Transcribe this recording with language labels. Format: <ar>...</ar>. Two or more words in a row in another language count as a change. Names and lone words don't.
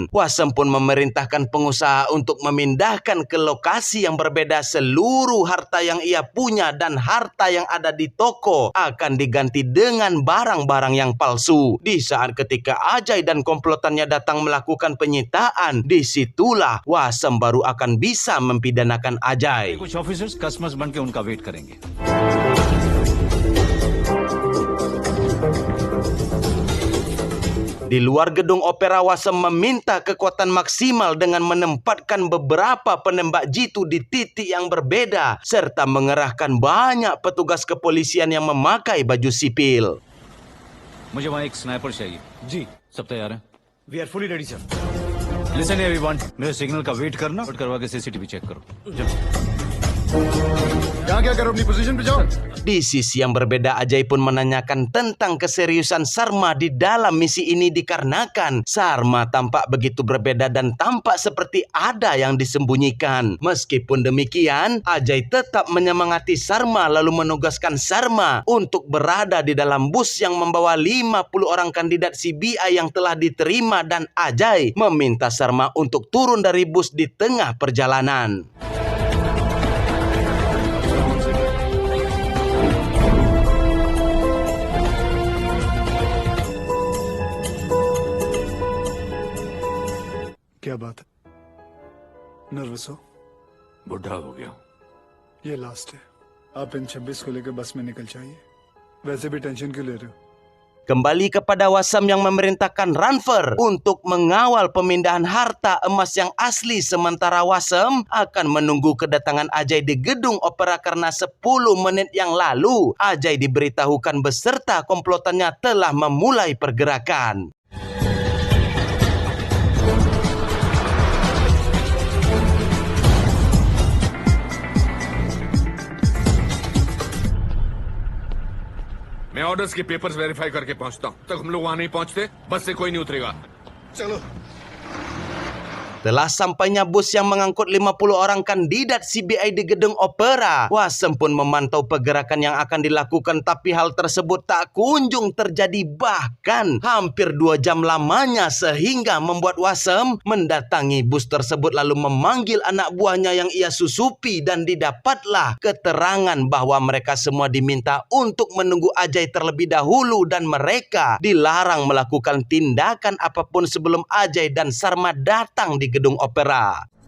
<id>Wasem pun memerintahkan pengusaha untuk memindahkan ke lokasi yang berbeda seluruh harta yang ia punya dan harta yang ada di toko akan diganti dengan barang-barang yang palsu. Di saat ketika Ajay dan komplotannya datang melakukan penyitaan, disitulah Wasem baru akan bisa mempidanakan Ajay.</id> <hi>कुछ</hi> <en>officers customers</en> <hi>बन के उनका वेट करेंगे.</hi> <id>Di luar gedung opera, Wasem meminta kekuatan maksimal dengan menempatkan beberapa penembak jitu di titik yang berbeda serta mengerahkan banyak petugas kepolisian yang memakai baju sipil.</id> <hi>मुझे वहाँ एक स्नाइपर चाहिए. जी सब तैयार हैं?</hi> <en>we are fully ready sir. listen everyone,</en> <hi>मेरे सिग्नल का वेट करना और करवा के सीसीटीवी चेक करो. यहाँ क्या करो, अपनी पोजीशन पे जाओ.</hi> <id>Di sisi yang berbeda, Ajay pun menanyakan tentang keseriusan Sarma di dalam misi ini dikarenakan Sarma tampak begitu berbeda dan tampak seperti ada yang disembunyikan. Meskipun demikian, Ajay tetap menyemangati Sarma lalu menugaskan Sarma untuk berada di dalam bus yang membawa 50 orang kandidat CBI yang telah diterima dan Ajay meminta Sarma untuk turun dari bus di tengah perjalanan.</id> <hi>क्या बात है? नर्वस हो? बुढ़ा हो गया हूं. ये लास्ट है. आप इन 26 को लेकर बस में निकल जाइए. वैसे भी टेंशन क्यों ले रहे हो?</hi> <id>Kembali kepada Wasem yang memerintahkan Ranfer untuk mengawal pemindahan harta emas yang asli, sementara Wasem akan menunggu kedatangan Ajay di gedung opera karena 10 menit yang lalu Ajay diberitahukan beserta komplotannya telah memulai pergerakan.</id> <hi>मैं ऑर्डर्स के</hi> <en>papers verify</en> <hi>करके पहुंचता हूं. तक हम लोग वहां नहीं पहुंचते, बस से कोई नहीं उतरेगा. चलो.</hi> <id>Telah sampainya bus yang mengangkut 50 orang kandidat CBI di gedung opera, Wasem pun memantau pergerakan yang akan dilakukan, tapi hal tersebut tak kunjung terjadi bahkan hampir 2 jam lamanya sehingga membuat Wasem mendatangi bus tersebut lalu memanggil anak buahnya yang ia susupi dan didapatlah keterangan bahwa mereka semua diminta untuk menunggu Ajay terlebih dahulu dan mereka dilarang melakukan tindakan apapun sebelum Ajay dan Sarma datang di gedung opera.</id>